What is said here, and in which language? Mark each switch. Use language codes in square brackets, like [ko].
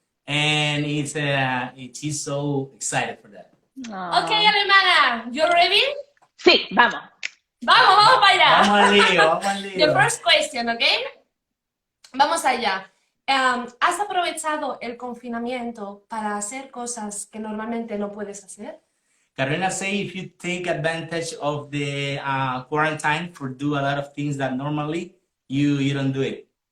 [en] And she's so excited for that. Okay, Alemana, you ready? [es] Sí, vamos. Vamos a bailar. Vamos al lío. [en] The first question, okay? [es] Vamos allá. ¿Has aprovechado el confinamiento para hacer cosas que normalmente no puedes hacer? [en] Carolina say if you take advantage of the quarantine for do a lot of things that normally you don't do it.